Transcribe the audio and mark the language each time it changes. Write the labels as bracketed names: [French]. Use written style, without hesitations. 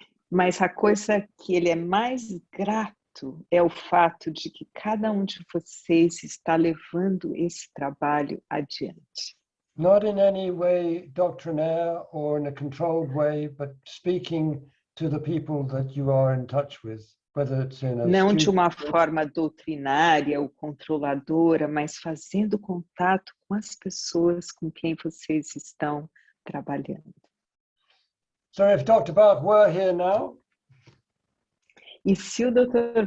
[Portuguese] Mas a coisa que ele é mais grato é o fato de que cada um de vocês está levando esse trabalho adiante. [English] Not in any way doctrinaire or in a controlled way, but speaking to the people that you are in touch with, whether it's in a [Portuguese] Não de uma forma doutrinária ou controladora, mas fazendo contato com as pessoas com quem vocês estão trabalhando. [English] So if Dr. Bach were here now, [Portuguese] e se o Dr.